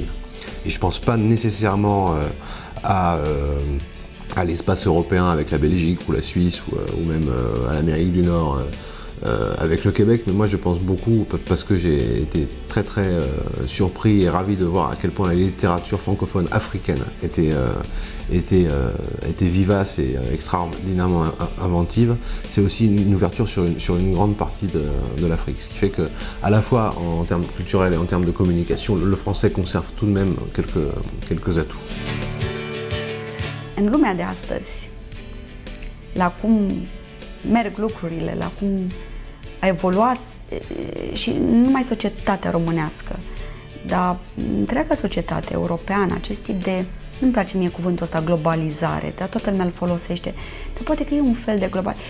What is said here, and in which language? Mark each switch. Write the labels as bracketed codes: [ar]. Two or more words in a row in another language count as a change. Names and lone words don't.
[fr] Et je ne pense pas nécessairement à l'espace européen avec la Belgique ou la Suisse ou même à l'Amérique du Nord avec le Québec, mais moi je pense beaucoup, parce que j'ai été très très surpris et ravi de voir à quel point la littérature francophone africaine était vivace et extraordinairement inventive. C'est aussi une ouverture sur une grande partie de l'Afrique, ce qui fait que à la fois en termes culturels et en termes de communication, le français conserve tout de même quelques atouts. [ro] În lumea de astăzi, la cum merg lucrurile, la cum a evoluat și nu numai societatea românească, dar întreaga societate europeană, acest tip de, nu-mi place mie cuvântul ăsta globalizare, dar toată lumea îl folosește, dar poate că e un fel de globalizare.